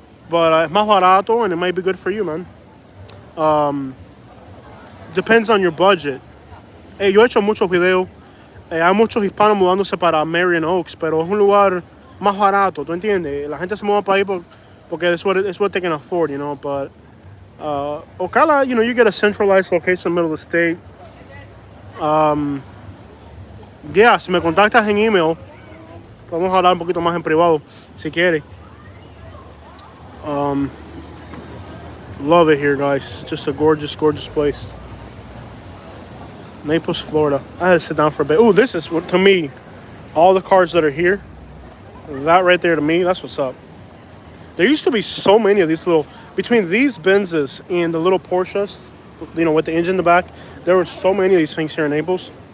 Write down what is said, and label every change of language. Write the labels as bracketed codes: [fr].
[en] But [es] es más barato [en] and it might be good for you, man. Depends on your budget. [es] Yo he hecho muchos videos. Hay muchos hispanos mudándose para Marion Oaks, pero es un lugar más barato, ¿tú entiendes? La gente se mueve para ahí porque [en] it's what they can afford, you know. But Ocala, you get a centralized location in the middle of the state. [es] Yeah, si me contactas en email, podemos hablar un poquito más en privado, si quieres. [en] Love it here, guys. Just a gorgeous, gorgeous place. Naples, Florida. I had to sit down for a bit. Ooh, this is, to me, all the cars that are here, that right there to me, that's what's up. There used to be so many of these between these Benzes and the little Porsches, with the engine in the back, there were so many of these things here in Naples.